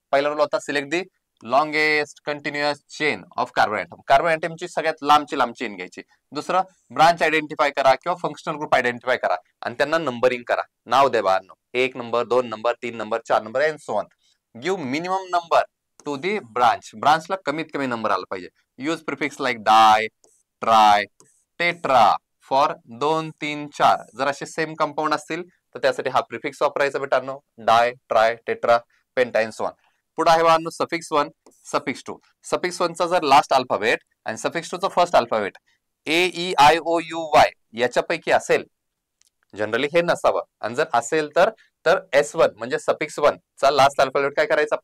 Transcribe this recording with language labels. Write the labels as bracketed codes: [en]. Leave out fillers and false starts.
[mr] पहिला रूल होता [en] Select the longest continuous chain of carbon atom. [mr] Carbon ऍटमची सगळ्यात लांबची chain घ्यायची. दुसरं ब्रांच आयडेंटिफाय करा किंवा फंक्शनल ग्रुप आयडेंटिफाय करा आणि त्यांना नंबरिंग करा. नाव द्या बाळांनो. 1 number, 2 number, 3 number, 4 number [en] And so on. Give minimum number to the [mr] ब्रांचला कमीत कमी नंबर आला पाहिजे. [en] Use prefix like di, tri, tetra for 2, 3, 4. [mr] जर असे सेम कंपाऊंड असतील तर त्यासाठी हा प्रिफिक्स वापरायचा बेटांनो. डाय, ट्राय, टेट्रा, पेंटा [en] And so on. [mr] पुढे आहे बाळांनो सफिक्स 1, सफिक्स 2. सफिक्स 1 चा जर लास्ट अल्फाबेट आणि सफिक्स 2 चा फर्स्ट अल्फाबेट AEIOUY याच्यापैकी असेल, जनरली हे नसावं, आणि जर असेल तर S1 म्हणजे सफिक्स 1 चा लास्ट अल्फाबेट काय करायचा?